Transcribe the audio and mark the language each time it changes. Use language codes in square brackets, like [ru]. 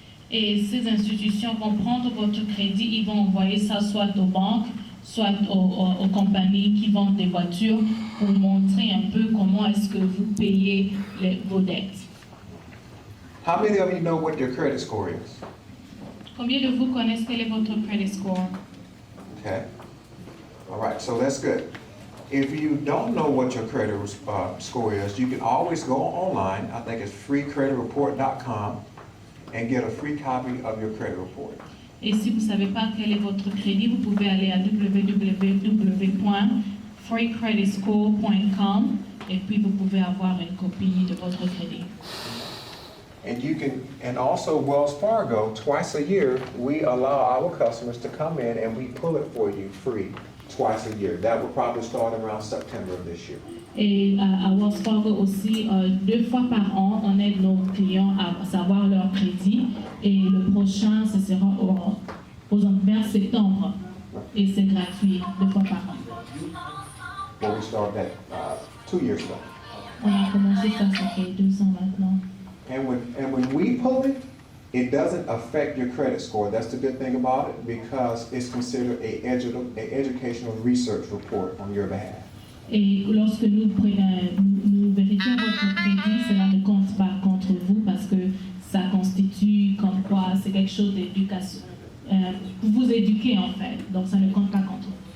[fr] Et ces institutions vont prendre votre crédit, ils vont envoyer ça soit aux banques, soit aux compagnies qui vendent des voitures pour montrer un peu comment est-ce que vous payez vos dettes. [en] How many of you know what your credit score is? [fr] Combien de vous connaissent quel est votre credit score? [en] Okay. All right, so that's good. If you don't know what your credit score is, you can always go online. I think it's freecreditreport.com and get a free copy of your credit report. [fr] Et si vous ne savez pas quel est votre crédit, vous pouvez aller à www.freecreditscore.com et puis vous pouvez avoir une copie de votre crédit. [en] And also Wells Fargo, twice a year, we allow our customers to come in and we pull it for you free twice a year. That will probably start around September of this year. [fr] Et à Wells Fargo aussi, 2 fois par an, on aide nos clients à savoir leur crédit. Et le prochain, ce sera vers septembre. Et c'est gratuit, 2 fois par an. [en] Well, we started that 2 years ago. [fr] On a commencé ça fait 2 ans maintenant. [en] And when we pull it, it doesn't affect your credit score. That's the good thing about it because it's considered an educational research report on your behalf. [fr] Et lorsque nous vérifions votre crédit, cela ne compte pas contre vous parce que ça constitue comme quoi c'est quelque chose d'éducation. Vous éduquez en fait, donc ça ne compte pas contre vous.